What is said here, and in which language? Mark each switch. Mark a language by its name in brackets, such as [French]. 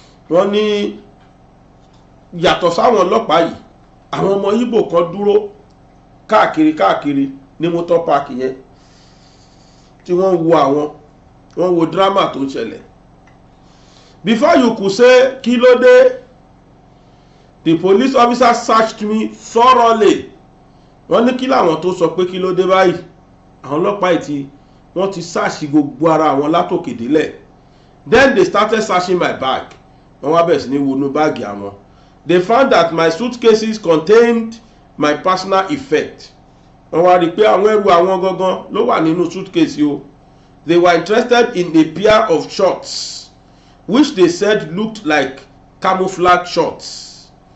[Yoruba] Wọ́n ní yàtọ̀ sáwọn ọlọ́pàá yìí àwọn ọmọ Igbo kan dúró káàkiri ní motor park yẹn tí wọ́n wo drama tó ń ṣẹlẹ̀. [English] Before you could say [Yoruba] kí ló dé, [English] the police officer searched me thoroughly. [Yoruba] Wọ́n ní kí làwọn tó sọ pé kí ló dé báyìí, àwọn ọlọ́pàá yìí wọ́n ti search gbogbo ara àwọn látòkè délẹ̀. [English] Then they started searching my bag. [Yoruba] Wọ́n wá bẹ̀rẹ̀ sí ní wọnú báàgì àwọn. [English] They found that my suitcases contained my personal effect. [Yoruba] Wọ́n wá rí pé àwọn ẹrù àwọn gangan ló wà nínú suitcase yìí o. [English] They were interested in a pair of shorts which they said looked like camouflage shorts.